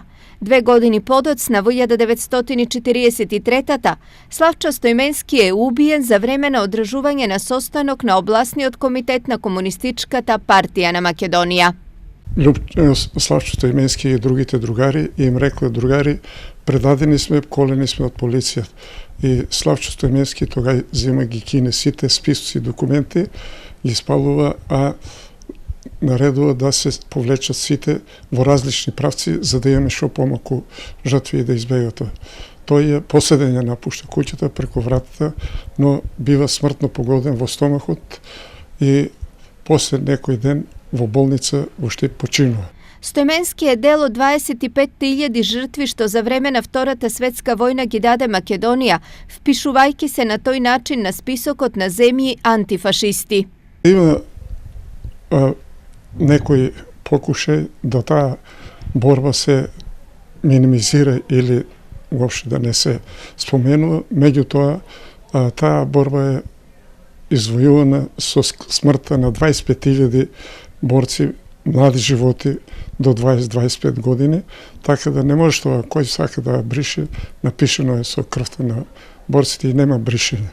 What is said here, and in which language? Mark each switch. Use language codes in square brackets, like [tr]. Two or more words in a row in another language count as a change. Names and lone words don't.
[mk] 2 години подоц на 1943 Slavčo Stojmenski је убијен за времена одражување на состанок на обласни од комитетна комунистичката партија на Makedonija. Slavčo Stojmenski и другите другари им рекли, другари, предадени сме, колени сме од полиција. И Славчо Стојменски тогава зема ги кине сите списоци документи, ги спалува, а наредува да се повлечат сите во различни правци, за да имаме шо помалку жртви и да избега тоа. Тој е поседење напушта куќата преку вратата, но бива смртно погоден во стомахот и после некој ден во болница во Štip починува. Stojmenski је дел од 25.000 жртви што за времена Втората светска vojna ги даде Македонија, впишувајќи се на тој начин на списокот на земји антифашисти. Има некој покушај да таа борба се минимизира или уопште да не се споменува, меѓутоа таа борба е извојувана со смртта на 25.000 борци, млади животи до 20-25 години, така да не може тоа кој сака да брише, напишено е со крвта на борците и нема бришење.